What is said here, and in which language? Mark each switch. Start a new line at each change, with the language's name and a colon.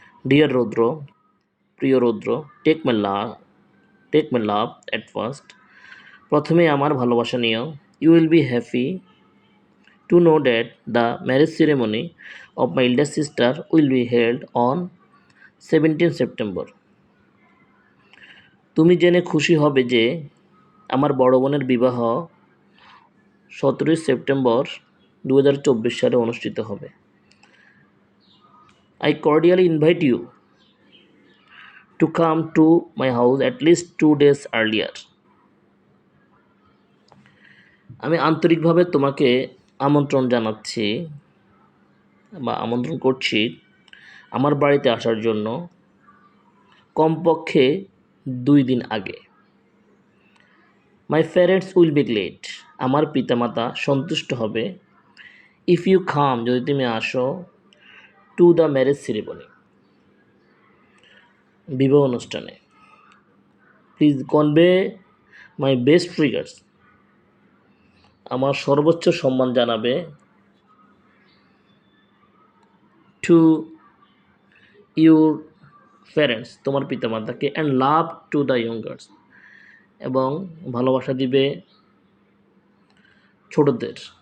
English: Dear Rodro,
Bangla: প্রিয় রৌদ্র,
English: take my love at first.
Bangla: প্রথমে আমার ভালোবাসা নিও।
English: You will be happy to know that the marriage ceremony of my elder sister will be held on 17 September.
Bangla: তুমি জেনে খুশি হবে যে আমার বড় বোনের বিবাহ 17 সেপ্টেম্বর 2024 সালে অনুষ্ঠিত হবে।
English: I cordially invite you to come to my house at least 2 days earlier.
Bangla: আমি আন্তরিকভাবে তোমাকে আমন্ত্রণ জানাচ্ছি বা আমন্ত্রণ করছি আমার বাড়িতে আসার জন্য কমপক্ষে 2 দিন আগে।
English: My parents will be glad.
Bangla: আমার পিতামাতা সন্তুষ্ট হবে
English: if you come,
Bangla: যদি তুমি আসো,
English: to the marriage ceremony,
Bangla: বিবাহ অনুষ্ঠানে।
English: Please convey my best regards.
Bangla: আমার সর্বোচ্চ সম্মান জানাবে
English: to your parents,
Bangla: তোমার পিতামাতাকে,
English: and love to the youngers,
Bangla: এবং ভালোবাসা দিবে ছোটদের।